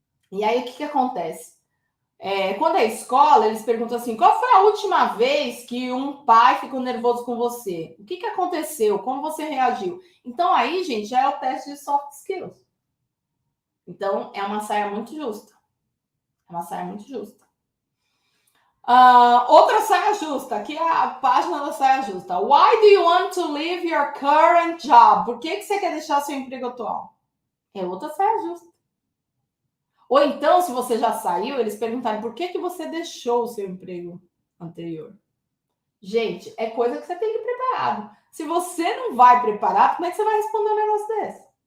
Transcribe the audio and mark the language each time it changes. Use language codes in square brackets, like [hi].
[pt] E aí o que acontece? Quando é escola, eles perguntam assim: qual foi a última vez que um pai ficou nervoso com você? O que aconteceu? Como você reagiu? Então, aí, gente, já é o teste de soft skills. Então, é uma saia muito justa. É uma saia muito justa. Outra saia justa, aqui é a página da saia justa. [en] Why do you want to leave your current job? [pt] Por que você quer deixar seu emprego atual? É outra saia justa. Ou então, se você já saiu, eles perguntarem por que você deixou o seu emprego anterior. Gente, é coisa que você tem que ir preparado. Se você não vai preparar, como é que você vai responder um negócio desse?